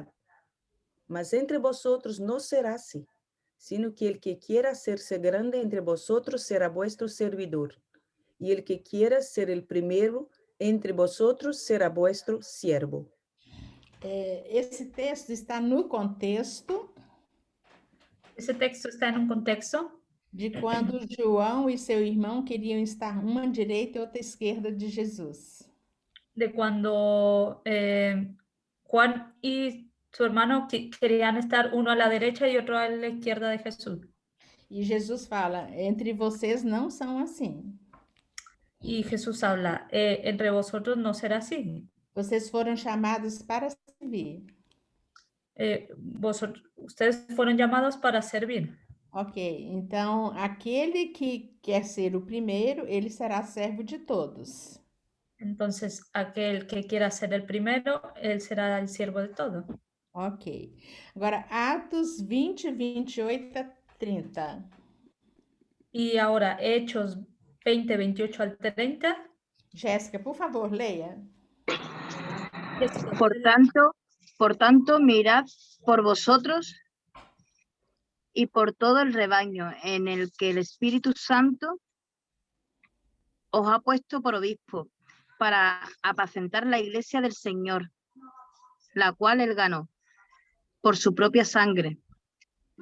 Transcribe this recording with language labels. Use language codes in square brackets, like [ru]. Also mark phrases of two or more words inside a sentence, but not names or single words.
[es] Mas entre vosotros no será así, sino que el que quiera hacerse grande entre vosotros será vuestro servidor, y el que quiera ser el primero entre vosotros será vuestro siervo. [pt] Esse texto está no contexto [es] Ese texto está en un contexto [pt] de quando João e seu irmão queriam estar uma à direita e outra à esquerda de Jesus. [es] de cuando Juan y su hermano querían estar uno a la derecha y otro a la izquierda de Jesús. [pt] E Jesus fala: entre vocês não são assim. [es] Y Jesús habla, entre vosotros no será así. [pt] Vocês foram chamados para servir. [es] Ustedes fueron llamados para servir. [pt] Ok, então aquele que quer ser o primeiro, ele será servo de todos. [es] Entonces, aquel que quiera ser el primero, él será el siervo de todo. [pt] Ok. Agora, Atos 20, 28 a 30. [es] Y ahora, Hechos 20, 28 al 30. [pt] Jéssica, por favor, leia. [es] Por tanto, mirad por vosotros y por todo el rebaño en el que el Espíritu Santo os ha puesto por obispo, para apacentar la iglesia del Señor, la cual él ganó por su propia sangre.